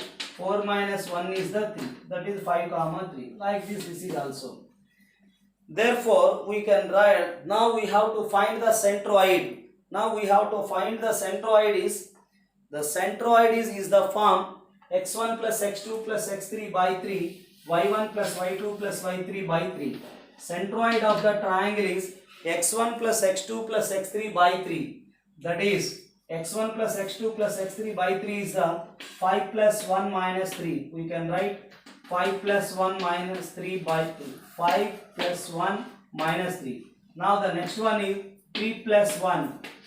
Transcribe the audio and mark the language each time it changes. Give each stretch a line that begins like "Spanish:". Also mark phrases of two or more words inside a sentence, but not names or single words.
English: 4 minus 1 is the 3. That is 5 comma 3. Like this is also. Therefore, we can write, now we have to find the centroid. Now we have to find the centroid is the form x1 plus x2 plus x3 by 3, y1 plus y2 plus y3 by 3. Centroid of the triangle is x1 plus x2 plus x3 by 3. That is x1 plus x2 plus x3 by 3 is the 5 plus 1 minus 3. We can write 5 plus 1 minus 3 by 3. 5 plus 1 minus 3. Now the next one is 3 plus 1.